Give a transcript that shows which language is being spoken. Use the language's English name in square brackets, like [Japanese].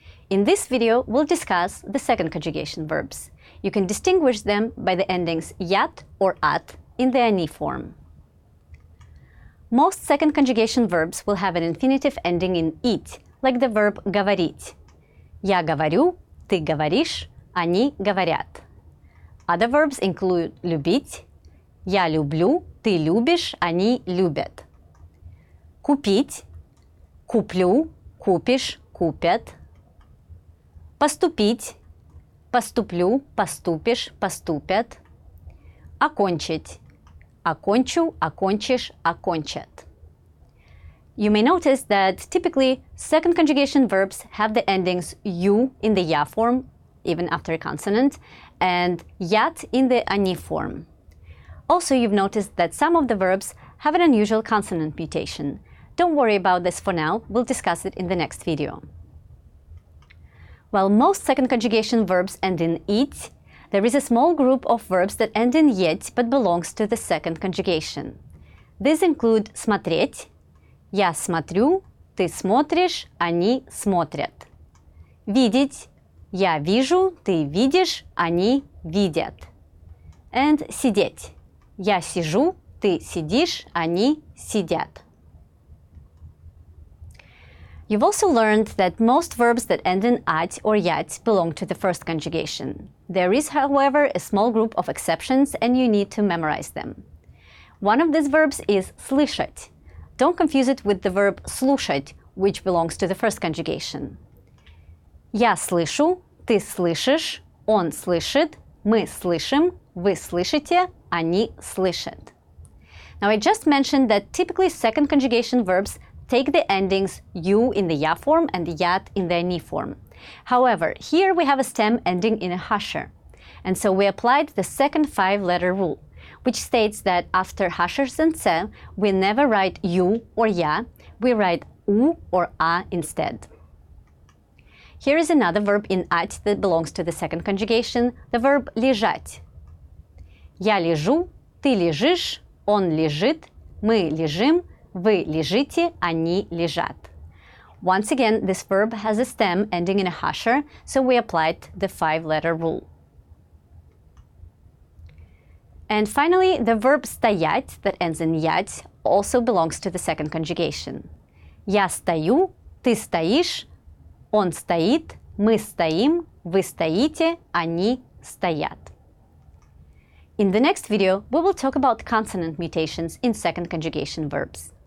[English] In this video, we'll discuss the second conjugation verbs. You can distinguish them by the endings yat or at in the ani form. Most second conjugation verbs will have an infinitive ending in it, like the verb говорить. [Russian] Я говорю, ты говоришь, они говорят. [English] Other verbs include любить. [Russian] Я люблю, ты любишь, они любят. Купить. Куплю, купишь, купят. Поступить. Поступлю, поступишь, поступят. Окончить. Окончу, окончишь, окончат. [English] You may notice that typically second conjugation verbs have the endings u in the ya form, even after a consonant, and yat in the ani form. Also, you've noticed that some of the verbs have an unusual consonant mutation. Don't worry about this for now, we'll discuss it in the next video. While most second conjugation verbs end in it, there is a small group of verbs that end in yet but belongs to the second conjugation. These include [Russian] смотреть, я смотрю, ты смотришь, они смотрят. Видеть, я вижу, ты видишь, они видят. And сидеть, я сижу, ты сидишь, они сидят. [English] You've also learned that most verbs that end in at or yat belong to the first conjugation. There is, however, a small group of exceptions, and you need to memorize them. One of these verbs is слышать. Don't confuse it with the verb слушать, which belongs to the first conjugation. [Russian] Я слышу, ты слышишь, он слышит, мы слышим, вы слышите, они слышат. [English] Now, I just mentioned that typically second conjugation verbs take the endings u in the ya form and yat in the ani form. However, here we have a stem ending in a hasher, and so we applied the second five-letter rule, which states that after hashers and se, we never write u or ya, we write u or a instead. Here is another verb in at that belongs to the second conjugation, the verb лежать. [Russian] Я лежу, ты лежишь, он лежит, мы лежим, вы лежите, они лежат. [English] Once again, this verb has a stem ending in a hasher, so we applied the five-letter rule. And finally, the verb стоять that ends in ять also belongs to the second conjugation. [Russian] Я стою, ты стоишь, он стоит, мы стоим, вы стоите, они стоят. [English] In the next video, we will talk about consonant mutations in second conjugation verbs.